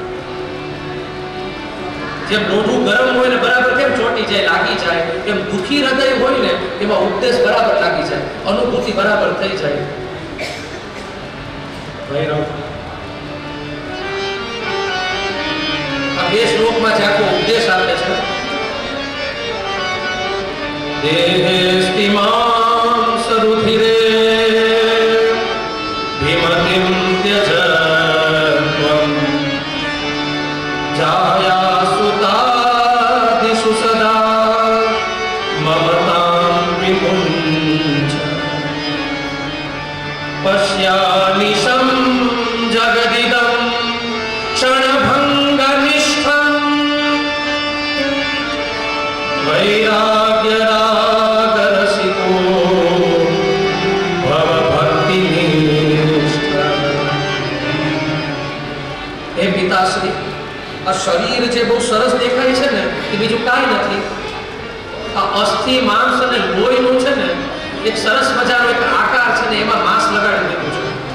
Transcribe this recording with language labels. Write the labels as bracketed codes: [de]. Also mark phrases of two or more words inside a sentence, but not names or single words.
[gu] જેમ મોઢું ગરમ હોય ને બરાબર કેમ ચોટી જાય, લાગી જાય, એમ દુઃખી હૃદય હોય ને એમાં ઉપદેશ બરાબર લાગી જાય, અનુભૂતિ બરાબર થઈ જાય. આ 2 શ્લોકમાં જે આખો ઉપદેશ આપે છે. [sa] देहेस्तिमां सरुधिरे भीमतिं त्यजत्वं जायासुतादिषु सदा ममतां विमुञ्च पश्यानिशं जगदिदं क्षणभङ्गनिष्ठं वैराग्य [gu] આ શરીર જે બહુ સરસ દેખાય છે ને એ બીજું કાંઈ નથી. આ અસ્થિ માંસ અને લોહીનું છે ને એક સરસ મજાનો એક આકાર છે ને એમાં માંસ લગાડી દીધું છે.